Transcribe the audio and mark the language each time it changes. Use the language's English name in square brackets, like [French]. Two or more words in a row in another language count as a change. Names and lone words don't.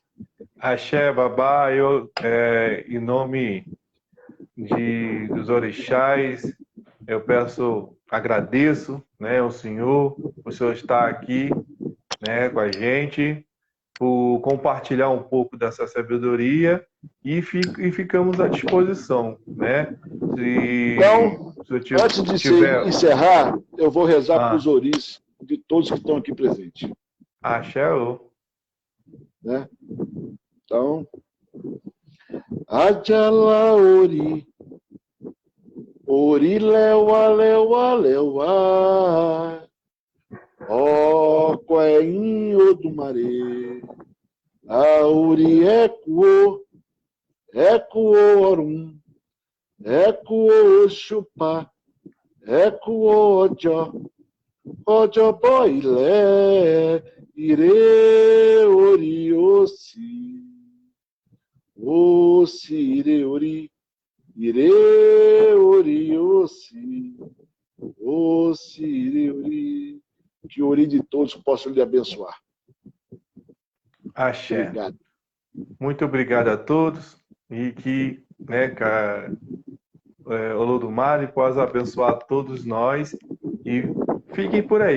[Portuguese] Axé, babá, eu, em nome dos orixás, eu agradeço, né, ao senhor, o senhor estar aqui, né, com a gente, por compartilhar um pouco dessa sabedoria e ficamos à disposição, né? Então, antes de encerrar, eu vou rezar para os oris de todos que estão aqui presentes. Axé, né? Então, [Yoruba] Adjala Ori, Ori Lewa Lewa Lewa, Ó, Coém Odumare, Auri Ecuô, Ecuô Orum, Ecuô Chupá, Ecuô Ojó, Ojó Boilé, Ire Ori Ossi, Ossi Ire Ori, Ire Ori Ossi, Ossi Ire Ori. [Portuguese] Que o Ori de todos possa lhe abençoar. Axé. Obrigado. Muito obrigado a todos e que, né, Olodumare possa abençoar todos nós e fiquem por aí.